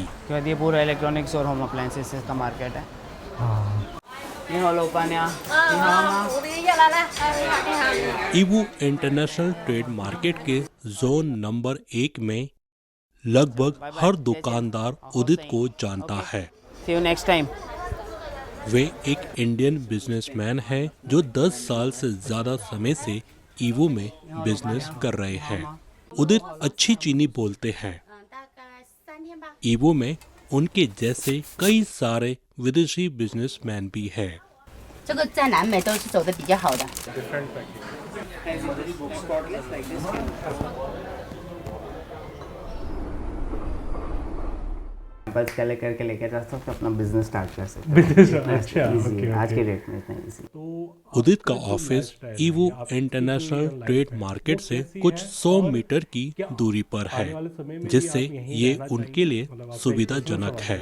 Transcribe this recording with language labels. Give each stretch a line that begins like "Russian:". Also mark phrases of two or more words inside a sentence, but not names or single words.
Hindi: ये पूरा इलेक्ट्रॉनिक्स और
English: home appliances
Hindi: का मार्केट है। ईवू इंटरनेशनल ट्रेड मार्केट के
English: zone number
Hindi: 1 में लगभग हर दुकानदार उदित को जानता है।
English: See you next time.
Hindi: वे एक
English: Indian businessman
Hindi: हैं जो 10 साल से ज्यादा समय से ईवू में बिजनेस कर रहे हैं। उदित अच्छी चीनी बोलते हैं। ईवू में उनके जैसे कई सारे विदेशी बिजनेसमैन भी हैं।
Chinese: 这个在南美都是走的比较好的。
Hindi: बस कल करके लेकर जा सकते अपना
English: business start
Hindi: कर सकते Business, इतना अच्छा, easy okay, है, आज okay. के डेट में इतना इजी। उदित का ऑफिस ईवू इंटरनेशनल ट्रेड मार्केट से कुछ 100 मीटर की दूरी पर है, जिससे ये उनके लिए सुविधाजनक है।